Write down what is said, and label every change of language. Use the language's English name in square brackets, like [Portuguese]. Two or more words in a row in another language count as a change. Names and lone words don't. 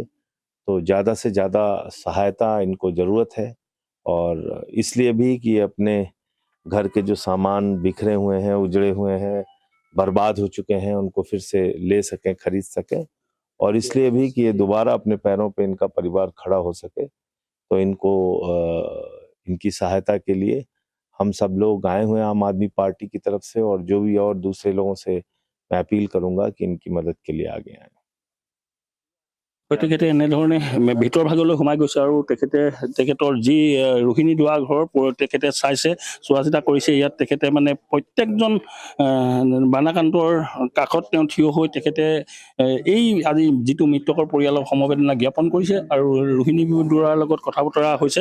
[Hindi] तो ज़्यादा से ज़्यादा सहायता इनको ज़रूरत है और इसलिए भी कि अपने घर के जो सामान बिखरे हुए हैं, उजड़े हुए हैं, बर्बाद हो चुके हैं, उनको फिर से ले सकें, खरीद सकें और इसलिए भी कि ये दोबारा अपने पैरों पे इनका परिवार खड़ा हो सके। तो इनको इनकी सहायता के लिए हम सब लोग आए हुए हैं आम आदमी पार्टी की तरफ से और जो भी और दूसरे लोगों से मैं अपील करूंगा कि इनकी मदद के लिए आगे आए। [Assamese] তেখেতে এনেধৰণে ভিতৰ ভাগলৈ সোমাই গৈছে আৰু তেখেতৰ যি ৰোহিণী দুৱাৰ ঘৰ তেখেতে চাইছে, চোৱা চিতা কৰিছে। ইয়াত তেখেতে মানে প্ৰত্যেকজন বানাকান্তৰ কাষত তেওঁ থিয় হৈ তেখেতে এই আজি যিটো মৃতকৰ পৰিয়ালক সমবেদনা জ্ঞাপন কৰিছে আৰু ৰোহিণী দুৱাৰৰ লগত কথা বতৰা হৈছে।